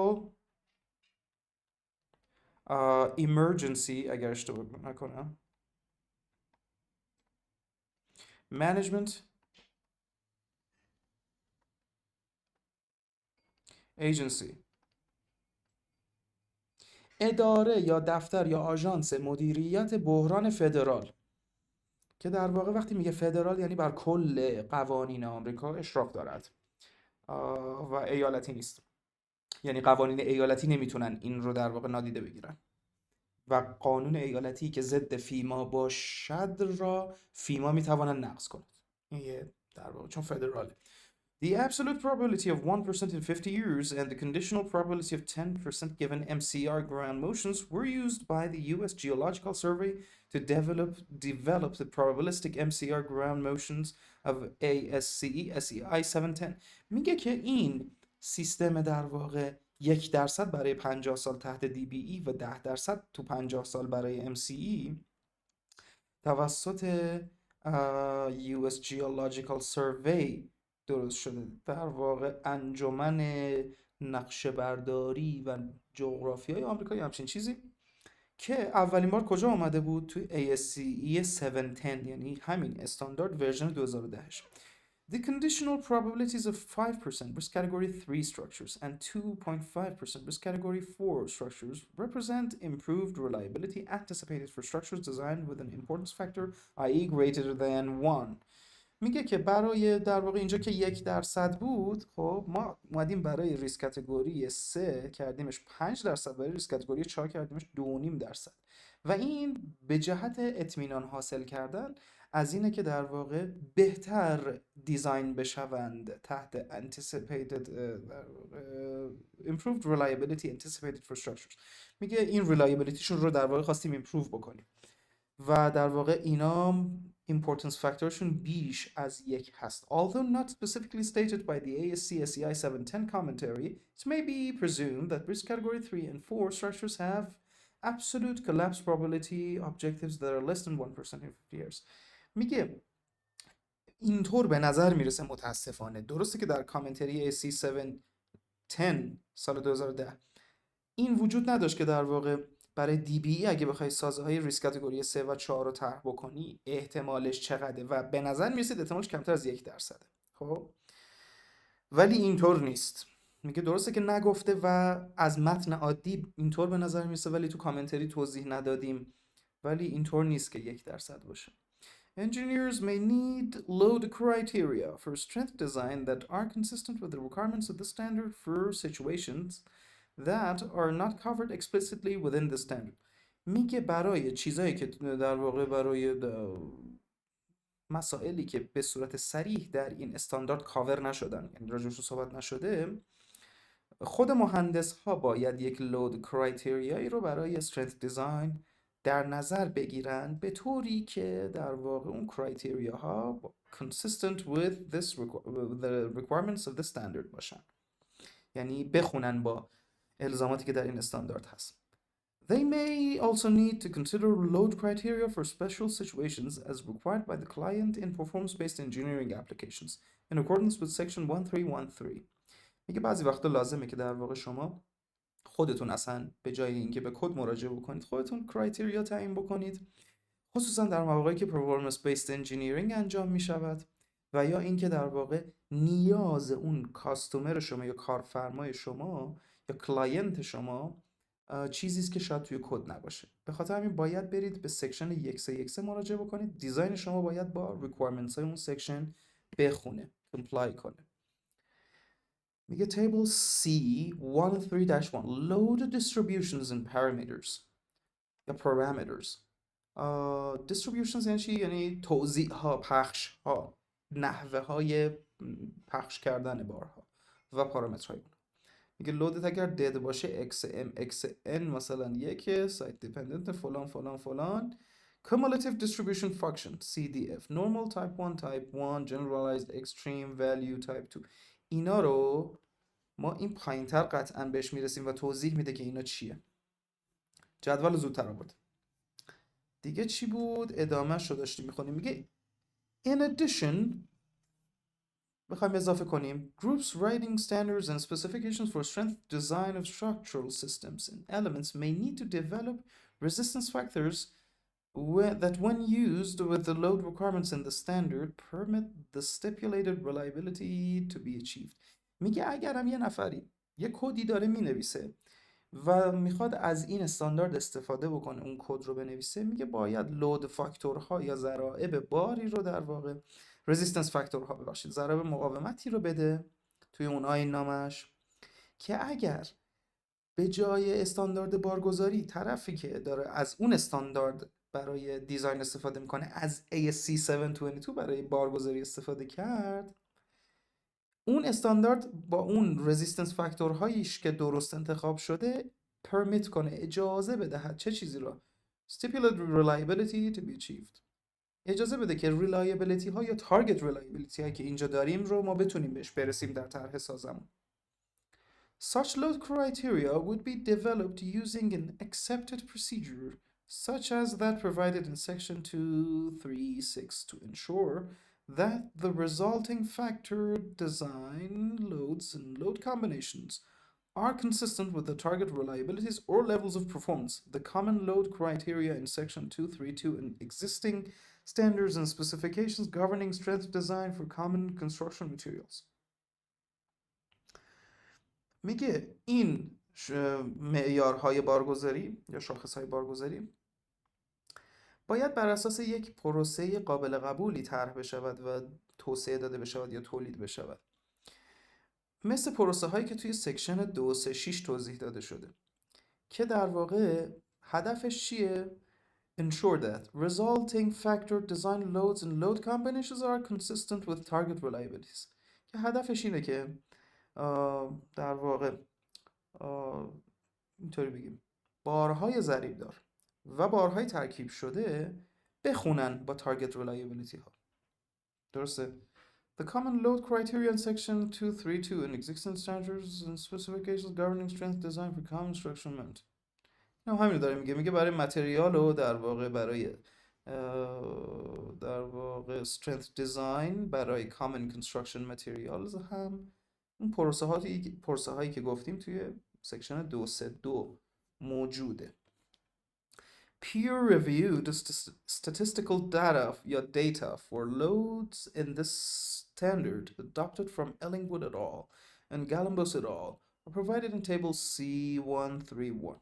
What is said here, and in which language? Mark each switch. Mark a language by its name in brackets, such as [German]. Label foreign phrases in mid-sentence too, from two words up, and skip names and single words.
[English] Federal emergency [Persian] اگر اشتباه نکنم، [English] management agency، [Persian] اداره یا دفتر یا آژانس مدیریت بحران فدرال، که در واقع وقتی میگه فدرال یعنی بر کل قوانین آمریکا اشراف دارد و ایالتی نیست. یعنی قوانین ایالتی نمیتونن این رو در واقع نادیده بگیرن و قانون ایالتی که ضد فیما باشد را فیما میتواند نقض کند. این یه در واقع چون فدراله. [English] The absolute probability of 1% in 50 years and the conditional probability of 10% given MCR ground motions were used by the US Geological Survey to develop the probabilistic MCR ground motions of ASCE SEI 710. [Persian] میگه که این سیستم در واقع 1% برای 50 سال تحت DBE و 10% تو 50 سال برای MCE توسط US Geological Survey درست شده. در واقع انجمن نقشه برداری و جغرافیای آمریکا یا همچین چیزی، که اولین بار کجا آمده بود؟ توی ASCE 710، یعنی همین استاندارد ورژن 2010. [English] The conditional probabilities of 5% risk category 3 structures and 2.5% risk category 4 structures represent improved reliability anticipated for structures designed with an importance factor i.e. greater than 1. [Persian] میگه که برای در واقع اینجا که 1% بود، خب ما اومدیم برای [English] risk category [Persian] 3 کردیمش 5%، برای [English] risk category [Persian] 4 کردیمش 2.5%. و این به جهت اطمینان حاصل کردن از اینه که در واقع بهتر دیزاین بشوند تحت [English] anticipated improved reliability anticipated for structures. [Persian] میگه این reliabilityشون رو در واقع خواستیم improve بکنیم و در واقع اینا [English] importance factor [Persian] شون بیش از 1 هست. [English] Although not specifically stated by the ASCE SEI 710 commentary, it may be presumed that risk category 3 and 4 structures have absolute collapse probability objectives that are less than 1% in 50 years. [Persian] میگه اینطور به نظر میرسه متاسفانه. درسته که در کامنتری ASCE 710 سال 2010 این وجود نداشت که در واقع برای DBE اگه بخوای سازه های [English] risk category [Persian] 3 و 4 رو طرح بکنی احتمالش چقدره و به نظر میرسید احتمالش کمتر از 1%. خب ولی اینطور نیست. میگه درسته که نگفته و از متن عادی اینطور به نظر میرسه ولی تو کامنتری توضیح ندادیم، ولی اینطور نیست که 1% باشه. [English] Engineers may need load criteria for strength design that are consistent with the requirements of the standard for situations that are not covered explicitly within the standard. [Persian] میگه برای چیزایی که در واقع برای مسائلی که به صورت صریح در این استاندارد کاور نشدن، یعنی راجعشون صحبت نشده، خود مهندس ها باید یک [English] load criteria [Persian] رو برای [English] strength design [Persian] در نظر بگیرن به طوری که در واقع اون کرایتریا ها [English] consistent with the requirements of the standard [Persian] باشن، یعنی بخونن با الزاماتی که در این استاندارد هست. [English] They may also need to consider load criteria for special situations as required by the client in performance-based engineering applications in accordance with section 1313. [Persian] میگه بعضی وقتا لازمه که در واقع شما خودتون اصلا به جای اینکه به کد مراجعه بکنید خودتون کرایتریا تعیین بکنید، خصوصا در مواقعی که [English] performance-based engineering [Persian] انجام می شود و یا اینکه در واقع نیاز اون کاستومر شما یا کارفرمای شما یا کلاینت شما چیزی است که شاید توی کد نباشه. به خاطر همین باید برید به سکشن 1313 مراجعه بکنید. دیزاین شما باید با requirements های اون سکشن بخونه، comply کنه. میگه [English] table C 103-1 load distributions and parameters [Persian] یا parameters. distributions یعنی چی؟ یعنی توزیع ها، پخش ها، نحوه های پخش کردن بارها و پارامترهای اون. میگه لودت اگر دد باشه XM XN مثلا یک [English] site dependent [Persian] فلان فلان فلان [English] cumulative distribution function CDF normal type 1 type 1 generalized extreme value type 2. [Persian] اینا رو ما این پایینتر قطعا بهش میرسیم و توضیح میده که اینا چیه. جدول زودتر آورد. دیگه چی بود؟ ادامه شو داشتیم میخونیم. [English] میگه in addition بخوایم اضافه کنیم groups writing standards and specifications for strength design of structural systems and elements may need to develop resistance factors that when used with the load requirements in the standard permit the stipulated reliability to be achieved. [Persian] میگه اگرم یه نفری یه کدی داره مینویسه و میخواد از این استاندارد استفاده بکنه اون کد رو بنویسه، میگه باید [English] load factors [Persian] یا ضرائب باری رو در واقع رزिस्टنس فاکتورها ببخشید ضرائب مقاومتی رو بده توی اون آیین نامش که اگر به جای استاندارد بارگذاری طرفی که داره از اون استاندارد برای دیزاین استفاده میکنه از ASCE 722 برای بارگذاری استفاده کرد، اون استاندارد با اون رزिस्टنس فاکتورهاییش که درست انتخاب شده پرمیت کنه، اجازه بدهد چه چیزی رو؟ [English] stipulated reliability to be achieved. [Persian] اجازه بده که reliability ها یا [English] target reliability [Persian] هایی که اینجا داریم رو ما بتونیم بهش برسیم در طرح سازمون. [English] Such load criteria would be developed using an accepted procedure such as that provided in section 236 to ensure that the resulting factor design loads and load combinations are consistent with the target reliabilities or levels of performance. The common load criteria in section 232 and existing standards and specifications governing strength design for common construction materials. [Persian] میگه این معیارهای بارگذاری یا شاخصهای بارگذاری باید بر اساس یک پروسه قابل قبولی طرح بشود و توسعه داده بشود یا تولید بشود، مثل پروسه هایی که توی سکشن 236 توضیح داده شده که در واقع هدفش چیه؟ [English] Ensure that resulting factor design loads and load combinations are consistent with target reliabilities. [Persian] که هدفش اینه که در واقع اینطوری بگیم بارهای ضریبدار و بارهای ترکیب شده بخونن با [English] target reliability [Persian] ها. درسته؟ [English] The common load criteria in section 232 and existing standards and specifications governing strength design for common construction materials. [Persian] همین داره میگه برای متریال و در واقع برای [English] strength design [Persian] برای [English] common construction materials [Persian] هم اون پروسه هایی که گفتیم توی سکشن 232 موجوده. [English] Peer-reviewed statistical data for loads in this standard adopted from Ellingwood et al. And Galambos et al. are provided in table C131.